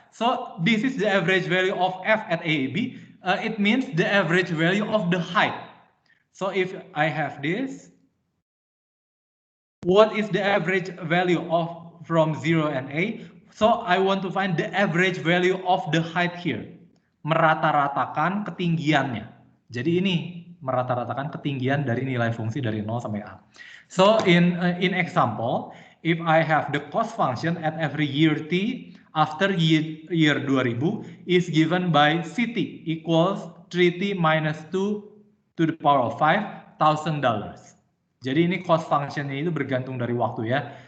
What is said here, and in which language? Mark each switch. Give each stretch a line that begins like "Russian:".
English: So this is the average value of f at A, B. It means the average value of the height. So if I have this, what is the average value of from 0 and A? So I want to find the average value of the height here.
Indonesian: Merata-ratakan ketinggiannya. Jadi ini merata-ratakan ketinggian dari nilai fungsi dari 0 sampai A.
English: So in example, if I have the cost function at every year t after year 2000 is given by Ct equals 3t minus 2 to the power of $5,000.
Indonesian: Jadi ini cost functionnya itu bergantung dari waktu ya.